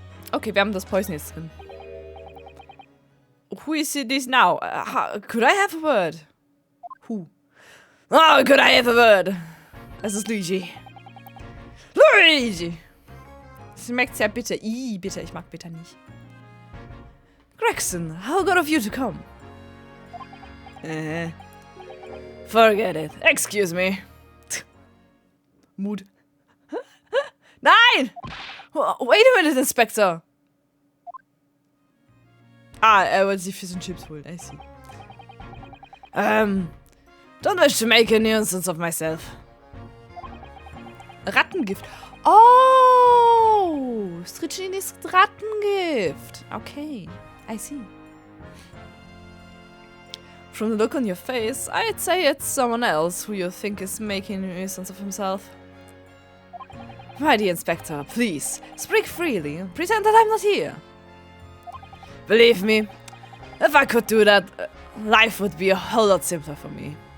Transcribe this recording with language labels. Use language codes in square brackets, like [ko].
[de] Okay, wir haben das Poison jetzt drin. [en] Who is this now? Could I have a word? Who? Oh, could I have a word? [de] Es ist Luigi. Luigi! Das schmeckt sehr bitter. Bitter. Ich mag bitter nicht. [en] Gregson, how good of you to come. Forget it. Excuse me. Mood. [de] Nein! [en] Wait a minute, Inspector. [de] Er wollte sich [en] Fish and Chips [de] holen. [en] I see. Don't wish to make a nuisance of myself. [de] Rattengift. Oh! Stritchini ist Rattengift. [en] Okay. I see. From the look on your face, I'd say it's someone else who you think is making a nuisance of himself. My dear Inspector, please, speak freely and pretend that I'm not here. Believe me, if I could do that, life would be a whole lot simpler for me.